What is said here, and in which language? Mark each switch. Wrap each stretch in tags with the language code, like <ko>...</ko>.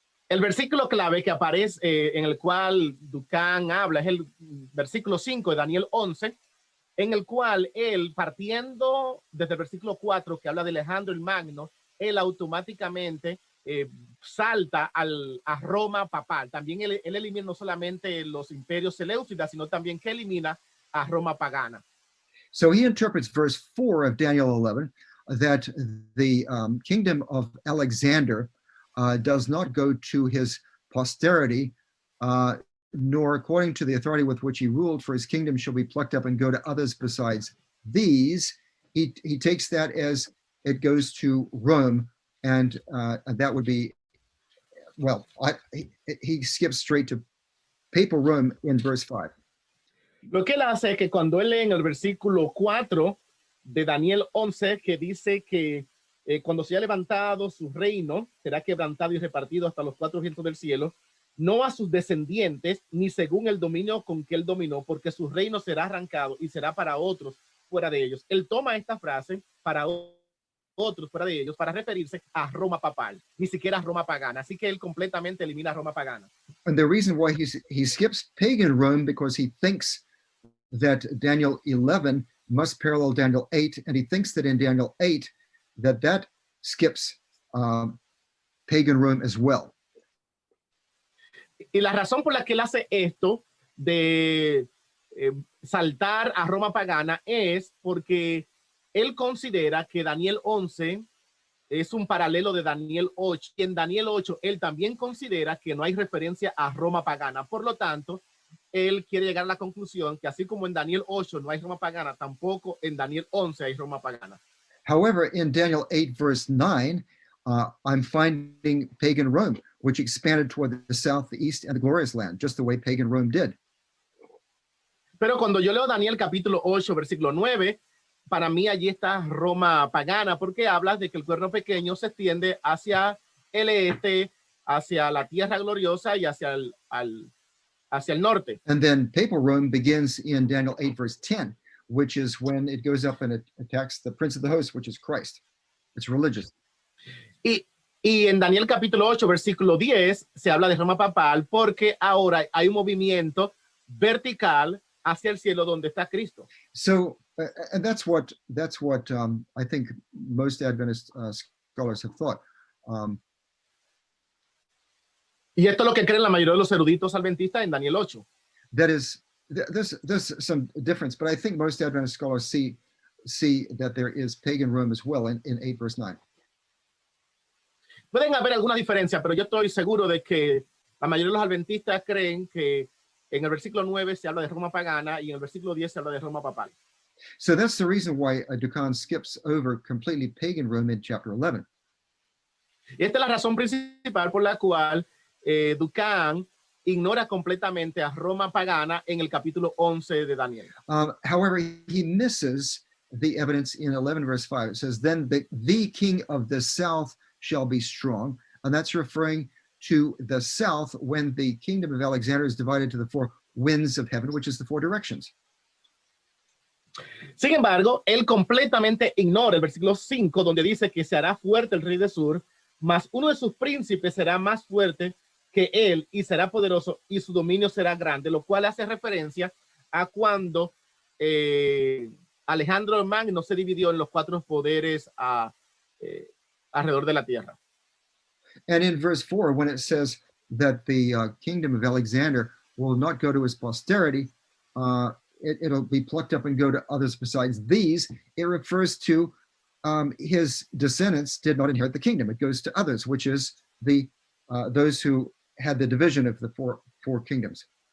<es>El versículo clave que aparece en el cual Ducan habla es el versículo 5 de Daniel 11, en el cual él, partiendo desde el versículo 4 que habla de Alejandro el Magno, él automáticamente salta a Roma papal. También él elimina no solamente los imperios seleucidas, sino también que elimina a Roma pagana.</es> <en>So he interprets verse 4 of Daniel 11 that the kingdom of Alexander does not go to his posterity, nor according to the authority with which he ruled, for his kingdom shall be plucked up and go to others besides these. He takes that as it goes to Rome, and that would be, well, he skips straight to papal Rome in verse 5.</en> <es>Lo que él hace es que cuando él lee en el versículo 4 de Daniel 11, que dice que cuando se haya levantado su reino, será quebrantado y repartido hasta los cuatro vientos del cielo, no a sus descendientes, ni según el dominio con que él dominó, porque su reino será arrancado y será para otros fuera de ellos. Él toma esta frase para otros fuera de ellos para referirse a Roma papal, ni siquiera a Roma pagana. Así que él completamente elimina a Roma pagana.</es> <en>And the reason why he skips pagan Rome, because he thinks that Daniel 11 must parallel Daniel 8, and he thinks that in Daniel 8 that skips pagan Rome as well.</en> <es>Y la razón por la que él hace esto de saltar a Roma pagana es porque él considera que Daniel 11 es un paralelo de Daniel 8. Y en Daniel 8 él también considera que no hay referencia a Roma pagana. Por lo tanto, él quiere llegar a la conclusión que así como en Daniel 8 no hay Roma pagana, tampoco en Daniel 11 hay Roma pagana.</es> <en>However, in Daniel 8, verse 9, I'm finding pagan Rome, which expanded toward the south, the east, and the glorious land, just the way pagan Rome did.</en> <es>Pero cuando yo leo Daniel capítulo 8, versículo 9, para mí allí está Roma pagana, porque habla de que el cuerno pequeño se extiende hacia el este, hacia la tierra gloriosa y hacia el norte.</es> <en>And then papal Rome begins in Daniel 8, verse 10, which is when it goes up and it attacks the prince of the host, which is Christ. It's religious.</en> <es>Y en Daniel capítulo 8, versículo 10, se habla de Roma papal porque ahora hay un movimiento vertical hacia el cielo donde está Cristo.</es> <en>So, and that's what I think most Adventist scholars have thought.</en> <es>Y esto es lo que creen la mayoría de los eruditos adventistas en Daniel 8.</es> <en>That is, there's some difference, but I think most Adventist scholars see that there is pagan Rome as well in 8 verse 9.</en> <es>Pueden haber alguna diferencia, pero yo estoy seguro de que la mayoría de los adventistas creen que en el versículo 9 se habla de Roma pagana y en el versículo 10 se habla de Roma papal.</es> <en>So that's the reason why Ducan skips over completely pagan Rome in chapter 11.</en> <es>Y esta es la razón principal por la cual Dukan ignora completamente a Roma pagana en el capítulo 11 de Daniel.</es> <en>However, he misses the evidence in 11 verse 5. It says, then the king of the south shall be strong. And that's referring to the south when the kingdom of Alexander is divided to the four winds of heaven, which is the four directions.</en> <es>Sin embargo, él completamente ignora el versículo 5, donde dice que se hará fuerte el rey del sur, mas uno de sus príncipes será más fuerte que él y será poderoso y su dominio será grande, lo cual hace referencia a cuando Alejandro el Magno se dividió en los cuatro poderes alrededor de la tierra.</es> <en>And in verse 4, when it says that the kingdom of Alexander will not go to his posterity, it'll be plucked up and go to others besides these. It refers to his descendants did not inherit the kingdom. It goes to others, which is those who had the division of the four kingdoms.</en>